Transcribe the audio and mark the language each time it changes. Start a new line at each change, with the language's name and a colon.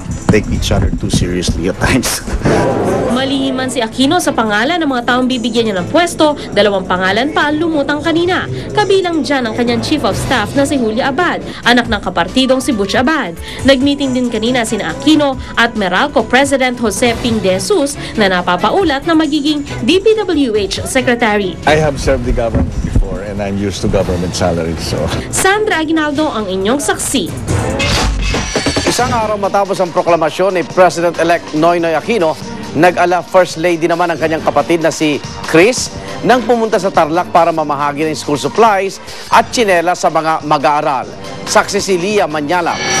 English: take each other too seriously at times.
Filipino: Malihiman si Aquino sa pangalan ng mga taong bibigyan niya ng pwesto, 2 pangalan pa ang lumutang kanina. Kabilang dyan ang kanyang Chief of Staff na si Julia Abad, anak ng kapartidong si Butch Abad. Nagmeeting din kanina sina Aquino at Meralco President Jose Ping de Jesus na napapaulat na magiging DPWH Secretary.
English: I have served the government before and I'm used to government salaries. So.
Filipino: Sandra Aguinaldo ang inyong saksi. Isang araw matapos ang proklamasyon ni President-elect Noynoy Aquino, nag-ala First Lady naman ang kanyang kapatid na si Chris nang pumunta sa Tarlac para mamahagi ng school supplies at tsinelas sa mga mag-aaral. Saksi si Lia Manyala.